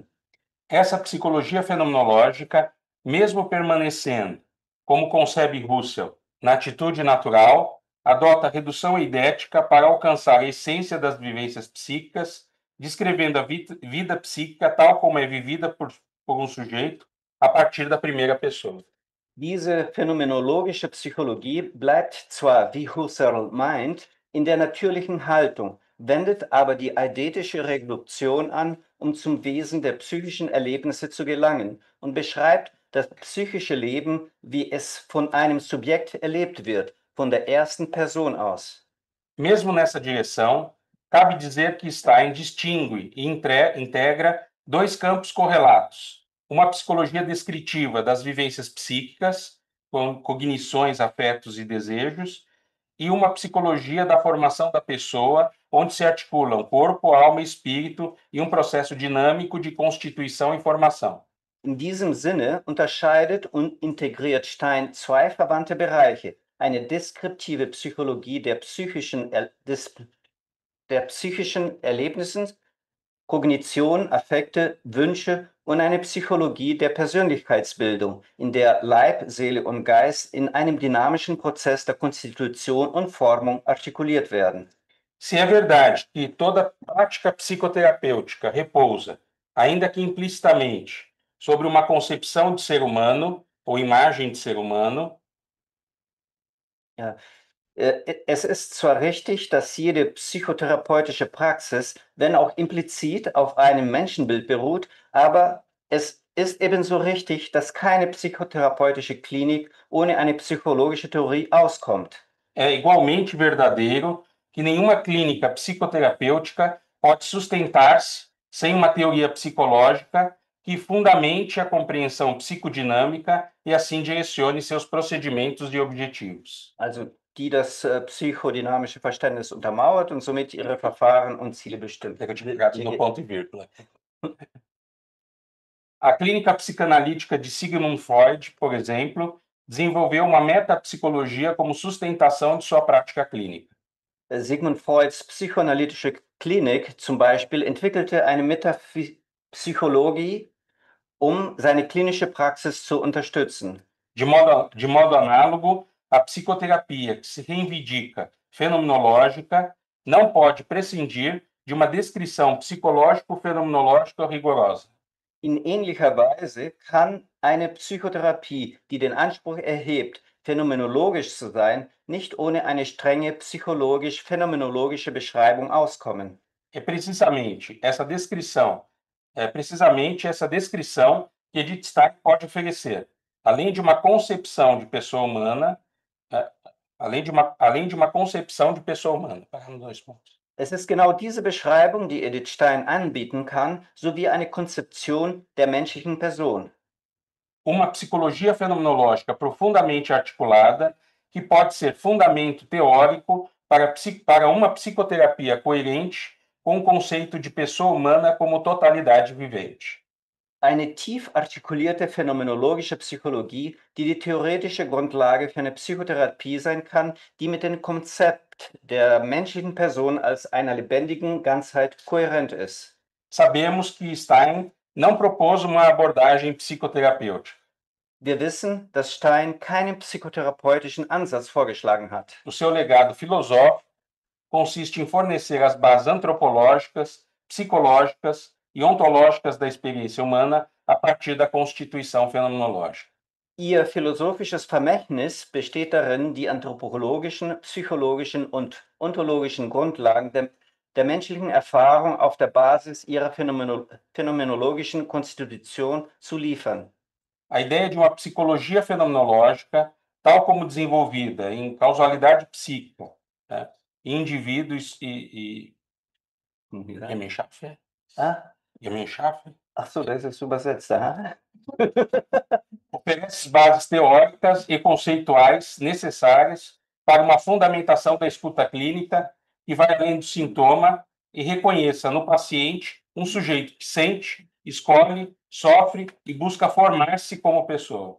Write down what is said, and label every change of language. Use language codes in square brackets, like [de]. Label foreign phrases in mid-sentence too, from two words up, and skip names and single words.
[pt] Essa psicologia fenomenológica, mesmo permanecendo, como concebe Husserl, na atitude natural, adota a redução eidética para alcançar a essência das vivências psíquicas, descrevendo a vida psíquica tal como é vivida por um sujeito, a partir da primeira pessoa. [de] Diese phänomenologische Psychologie bleibt zwar, wie Husserl meint, in der natürlichen Haltung, wendet aber die eidetische Reduktion an, um zum Wesen der psychischen Erlebnisse zu gelangen, und beschreibt das psychische Leben, wie es von einem Subjekt erlebt wird, von der ersten Person aus. [pt] Mesmo nessa direção, cabe dizer que Stein distingue e integra dois campos correlatos: uma psicologia descritiva das vivências psíquicas, com cognições, afetos e desejos, e uma psicologia da formação da pessoa, onde se articulam corpo, alma e espírito em um processo dinâmico de constituição e formação. [de] In diesem Sinne unterscheidet und integriert Stein zwei verwandte Bereiche: eine deskriptive Psychologie der psychischen Erlebnissen, Kognition, Affekte, Wünsche und eine Psychologie der Persönlichkeitsbildung, in der Leib, Seele und Geist in einem dynamischen Prozess der Konstitution und Formung artikuliert werden. [pt] Se é verdade que toda prática psicoterapêutica repousa, ainda que implicitamente, sobre uma concepção de ser humano ou imagem de ser humano, [de] Es ist zwar richtig, dass jede psychotherapeutische Praxis, wenn auch implizit, auf einem Menschenbild beruht, aber es ist ebenso richtig, dass keine psychotherapeutische Klinik ohne eine psychologische Theorie auskommt. [pt] é igualmente verdadeiro que nenhuma clínica psicoterapêutica pode sustentar-se sem uma teoria psicológica que fundamente a compreensão psicodinâmica e assim direcione seus procedimentos e objetivos. [de] Also die das psychodynamische Verständnis untermauert und somit ihre Verfahren und Ziele bestimmt. [pt] Eu tinha pegado no ponto e vírgula. A clínica psicanalítica de Sigmund Freud, por exemplo, desenvolveu uma metapsicologia como sustentação de sua prática clínica. [de] Sigmund Freuds psychoanalytische Klinik zum Beispiel entwickelte eine Metapsychologie, um seine klinische Praxis zu unterstützen. [pt] De modo análogo, a psicoterapia, que se reivindica fenomenológica, não pode prescindir de uma descrição psicológico-fenomenológica rigorosa. [de] In ähnlicher Weise kann eine Psychotherapie, die den Anspruch erhebt, phänomenologisch zu sein, nicht ohne eine strenge psychologisch-phänomenologische Beschreibung auskommen. [pt] É precisamente essa descrição que Edith Stein pode oferecer, além de uma concepção de pessoa humana, além de uma concepção de pessoa humana. Dois pontos. [de] Es ist genau diese Beschreibung, die Edith Stein anbieten kann, sowie eine Konzeption der menschlichen Person. [pt] Uma psicologia fenomenológica profundamente articulada, que pode ser fundamento teórico para uma psicoterapia coerente com o conceito de pessoa humana como totalidade vivente. [de] Eine tief artikulierte phänomenologische Psychologie, die die theoretische Grundlage für eine Psychotherapie sein kann, die mit dem Konzept der menschlichen Person als einer lebendigen Ganzheit kohärent ist. [pt] Sabemos que Stein não propôs uma abordagem psicoterapêutica. [de] Wir wissen, dass Stein keinen psychotherapeutischen Ansatz vorgeschlagen hat. [pt] O seu legado filosófico consiste em fornecer as bases antropológicas, psicológicas e ontológicas da experiência humana a partir da constituição fenomenológica. [de] Ihr philosophisches Vermächtnis besteht darin, die anthropologischen, psychologischen und ontologischen Grundlagen der menschlichen Erfahrung auf der Basis ihrer phänomenologischen Konstitution zu liefern. [pt] A ideia de uma psicologia fenomenológica, tal como desenvolvida em causalidade psíquica, né, em indivíduos e Gemeinschaft? [de] Gemeinschaft? Ach so, das ist übersetzt. [pt] Oferece bases teóricas e conceituais necessárias para uma fundamentação da escuta clínica que vai além do sintoma e reconheça no paciente um sujeito que sente, escolhe, sofre e busca formar-se como pessoa.